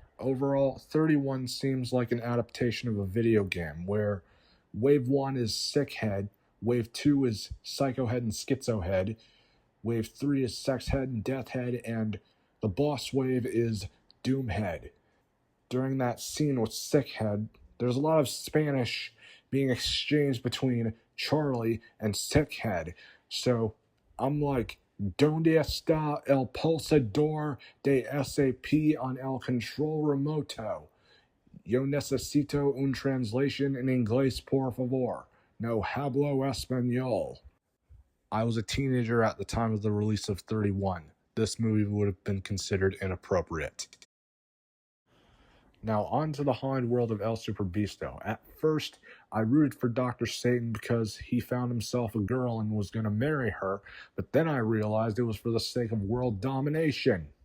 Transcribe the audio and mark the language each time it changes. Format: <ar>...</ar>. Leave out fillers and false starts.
<en>Overall, 31 seems like an adaptation of a video game where Wave 1 is Sick Head, Wave 2 is Psycho Head and Schizo Head, Wave 3 is Sex Head and Death Head, and the boss wave is Doom Head. During that scene with Sick Head, there's a lot of Spanish being exchanged between Charlie and Sick Head. So I'm like,</en> <es>¿Dónde está el pulsador de SAP on el control remoto? Yo necesito un</es> <en>translation in</en> <es>inglés, por favor. No hablo español.</es> <en>I was a teenager at the time of the release of 31. This movie would have been considered inappropriate. Now, on to the haunted world of El Superbeasto. At first, I rooted for Dr. Satan because he found himself a girl and was going to marry her, but then I realized it was for the sake of world domination.</en>